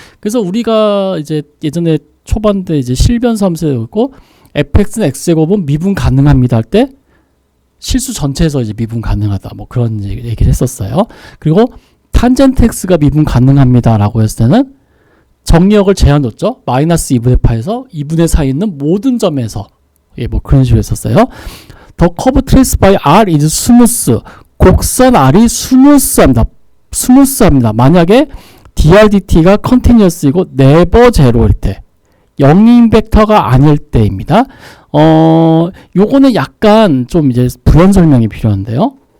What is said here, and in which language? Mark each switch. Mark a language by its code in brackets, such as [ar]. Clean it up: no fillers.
[ko] 그래서 우리가 이제 예전에 초반 때 이제 실변함수였고 fx는 x제곱은 미분 가능합니다 할 때 실수 전체에서 이제 미분 가능하다 뭐 그런 얘기를 했었어요. 그리고 탄젠트 x가 미분 가능합니다 라고 했을 때는 정리역을 제한뒀죠. 마이너스 2분의 파에서 2분의 4에 있는 모든 점에서 뭐 그런 식으로 했었어요. [en] The curve traced by R is smooth. [ko] 곡선 R이 스무스합니다. 만약에 DRDT가 continuous이고 [en] never zero [ko] 일 때, 영인 벡터가 아닐 때입니다. 요거는 약간 좀 이제 부연 설명이 필요한데요.